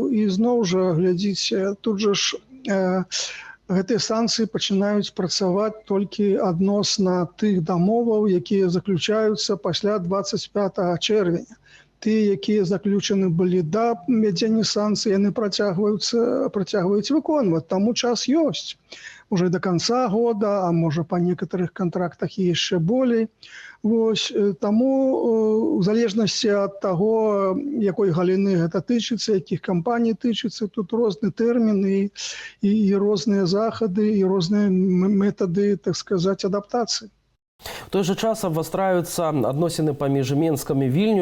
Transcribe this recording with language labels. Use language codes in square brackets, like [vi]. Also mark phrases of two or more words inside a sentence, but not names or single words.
[be] І зноў жа, глядзіце, тут жа ж гэтыя санкцыі пачынаюць працаваць толькі адносна тых дамоваў, якія заключаюцца пасля 25 чэрвеня. тыя, якія заключаны былі да ввядзення санкцый, яны працягваюць выконваць. Таму час ёсць. [ru] Уже до конца года, а можа по некоторых контрактах [be] і яшчэ болей. Вось, таму в залежнасці ад таго, якой галіны гэта тычыцца, якіх кампаній тычыцца, тут розны тэрміны і розныя захады, і розныя метады, так сказаць, адаптацыі. В той жа час абвастраюцца адносіны паміж Менскам і Вільню.